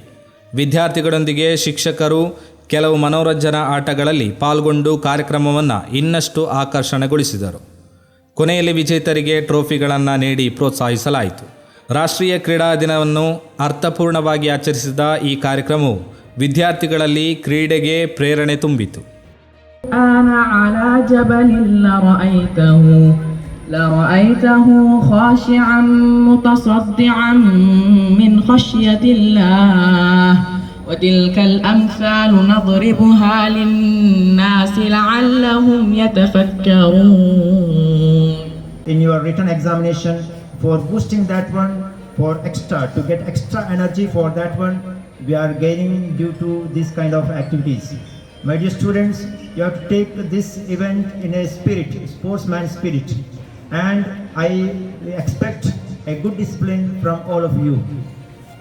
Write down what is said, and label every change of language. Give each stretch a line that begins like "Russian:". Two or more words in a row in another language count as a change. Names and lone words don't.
Kannada: ವಿದ್ಯಾರ್ಥಿಗಳೊಂದಿಗೆ ಶಿಕ್ಷಕರು ಕೆಲವು ಮನೋರಂಜನಾ ಆಟಗಳಲ್ಲಿ ಪಾಲ್ಗೊಂಡು ಕಾರ್ಯಕ್ರಮವನ್ನು ಇನ್ನಷ್ಟು ಆಕರ್ಷಣೆಗೊಳಿಸಿದರು. ಕೊನೆಯಲ್ಲಿ ವಿಜೇತರಿಗೆ ಟ್ರೋಫಿಗಳನ್ನು ನೀಡಿ ಪ್ರೋತ್ಸಾಹಿಸಲಾಯಿತು. ರಾಷ್ಟ್ರೀಯ ಕ್ರೀಡಾ ದಿನವನ್ನು ಅರ್ಥಪೂರ್ಣವಾಗಿ ಆಚರಿಸಿದ ಈ ಕಾರ್ಯಕ್ರಮವು ವಿದ್ಯಾರ್ಥಿಗಳಲ್ಲಿ ಕ್ರೀಡೆಗೆ ಪ್ರೇರಣೆ ತುಂಬಿತು.
Arabic: لرأيته خاشعا متصدعا من خشية الله وتلك الأمثال نضربها للناس لعلهم يتفكرون.
English: In your written examination, for boosting that one, for to get extra energy for that one, we are gaining due to this kind of activities. My dear students, you have to take this event in a spirit, sportsman spirit, and I expect a good discipline from all of you.